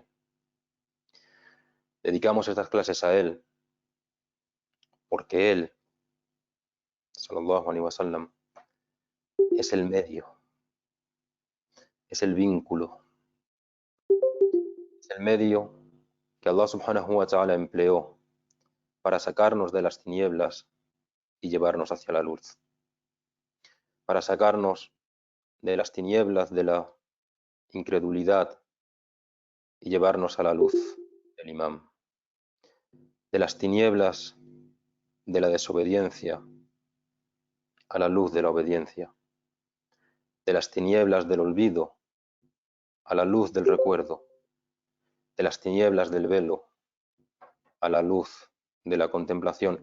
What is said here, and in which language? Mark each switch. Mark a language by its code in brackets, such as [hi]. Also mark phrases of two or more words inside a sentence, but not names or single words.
[es] Dedicamos estas clases a Él porque Él, [ar] صلى الله عليه وسلم, [es] es el medio, es el vínculo, es el medio que Allah [ar] سبحانه وتعالى [es] empleó para sacarnos de las tinieblas y llevarnos hacia la luz, para sacarnos de las tinieblas de la incredulidad y llevarnos a la luz del imam, de las tinieblas de la desobediencia a la luz de la obediencia, de las tinieblas del olvido a la luz del recuerdo, de las tinieblas del velo a la luz de la contemplación.